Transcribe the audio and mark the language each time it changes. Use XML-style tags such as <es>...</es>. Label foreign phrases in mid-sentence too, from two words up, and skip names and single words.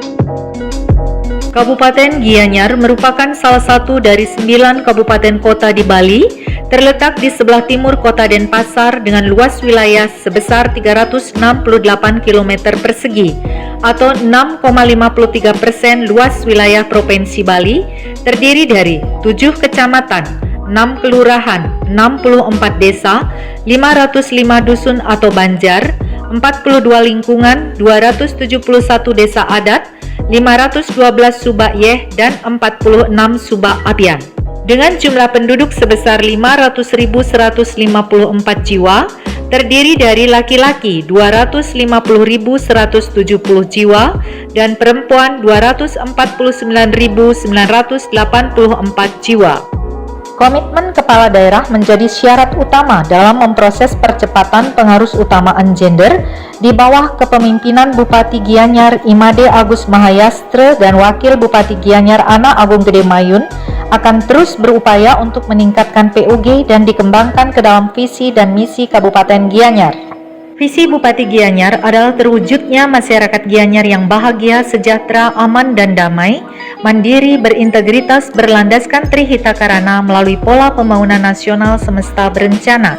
<id>Kabupaten Gianyar merupakan salah satu dari 9 kabupaten kota di Bali, terletak di sebelah timur kota Denpasar dengan luas wilayah sebesar 368 km persegi atau 6,53% luas wilayah Provinsi Bali, terdiri dari 7 kecamatan, 6 kelurahan, 64 desa, 505 dusun atau banjar, 42 lingkungan, 271 desa adat, 512 subak yeh dan 46 subak apian. Dengan jumlah penduduk sebesar 500.154 jiwa, terdiri dari laki-laki 250.170 jiwa dan perempuan 249.984 jiwa. Komitmen kepala daerah menjadi syarat utama dalam memproses percepatan pengarus utamaan gender di bawah kepemimpinan Bupati Gianyar Imade Agus Mahayastra dan Wakil Bupati Gianyar Ana Agung Gede Mayun akan terus berupaya untuk meningkatkan PUG dan dikembangkan ke dalam visi dan misi Kabupaten Gianyar. Visi Bupati Gianyar adalah terwujudnya masyarakat Gianyar yang bahagia, sejahtera, aman dan damai, mandiri, berintegritas, berlandaskan Trihita Karana melalui pola pembangunan nasional semesta berencana.</id>